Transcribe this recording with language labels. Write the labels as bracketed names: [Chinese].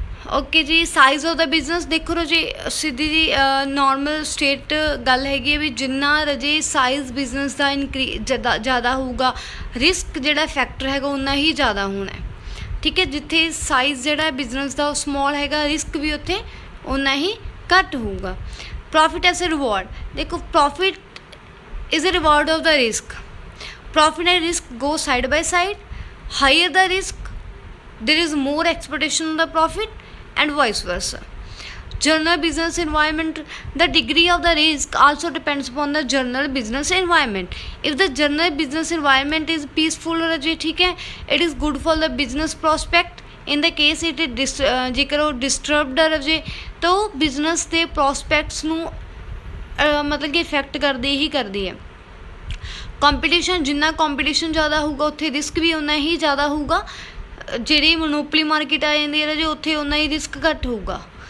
[Punjabi] Okay ਜੀ, [English] size of the business [Punjabi] ਦੇਖੋ ਰਾਜੇ, ਸਿੱਧੀ ਜੀ ਨੋਰਮਲ ਸਟੇਟ ਗੱਲ ਹੈਗੀ ਹੈ ਵੀ ਜਿੰਨਾ ਰਾਜੇ ਸਾਈਜ਼ ਬਿਜ਼ਨਸ ਦਾ ਜ਼ਿਆਦਾ ਹੋਊਗਾ, ਰਿਸਕ ਜਿਹੜਾ ਫੈਕਟਰ ਹੈਗਾ ਉਨਾ ਹੀ ਜ਼ਿਆਦਾ ਹੋਣਾ ਹੈ। ਠੀਕ ਹੈ, ਜਿੱਥੇ ਸਾਈਜ਼ ਜਿਹੜਾ ਬਿਜ਼ਨਸ ਦਾ ਉਹ ਸਮੋਲ ਹੈਗਾ, ਰਿਸਕ ਵੀ ਉੱਥੇ ਉਨਾ ਹੀ ਘੱਟ ਹੋਊਗਾ। [English] Profit as a reward ਦੇਖੋ, profit is a reward of the risk. Profit and risk go side by side. Higher the risk there is more expectation of the profit and vice versa. General business environment, the degree of the risk also depends upon the general business environment. If the general business environment is peaceful [Hindi] ठीक है, [English] it is good for the business prospect. In the case it is [Punjabi] ਜੇਕਰ ਉਹ disturbed ਰਹੇ ਤਾਂ ਉਹ business ਦੇ prospects ਨੂੰ ਮਤਲਬ ਕਿ ਇਫੈਕਟ ਕਰਦੀ ਹੀ ਕਰਦੀ ਹੈ। ਕੰਪੀਟੀਸ਼ਨ, ਜਿੰਨਾ ਕੰਪੀਟੀਸ਼ਨ ਜ਼ਿਆਦਾ ਹੋਊਗਾ ਉੱਥੇ ਰਿਸਕ ਵੀ ਉਨਾ ਹੀ ਜ਼ਿਆਦਾ ਹੋਊਗਾ। ਜਿਹੜੀ ਮੋਨੋਪਲੀ ਮਾਰਕੀਟ ਆ ਜਾਂਦੀ ਹੈ ਜੀ, ਉੱਥੇ ਉਨਾ ਹੀ ਰਿਸਕ ਘੱਟ ਹੋਊਗਾ।